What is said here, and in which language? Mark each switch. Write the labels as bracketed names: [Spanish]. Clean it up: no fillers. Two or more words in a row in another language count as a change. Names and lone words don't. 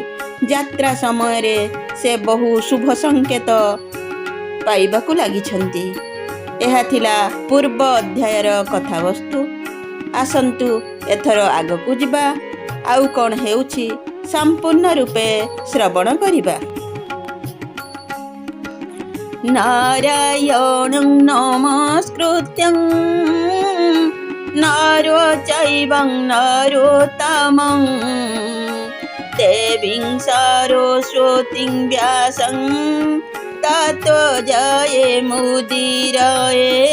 [Odia] ଯାତ୍ରା ସମୟ ରେ ସେ ବହୁ ଶୁଭ ସଙ୍କେତ ପାଇବାକୁ ଲାଗିଛନ୍ତି। ଏହା ଥିଲା ପୂର୍ବ ଅଧ୍ୟାୟର କଥା ବସ୍ତୁ। ଆସନ୍ତୁ ଏଥର ଆଗକୁ ଯିବା ଆଉ କଣ ହେଉଛି ସମ୍ପୂର୍ଣ୍ଣ ରୂପେ ଶ୍ରବଣ କରିବା। [Sanskrit] नारायणं नमस्कृत्यं नरो चैवं नरोत्तमं देवीं सरस्वतीं व्यासं ततो जयमुदीरये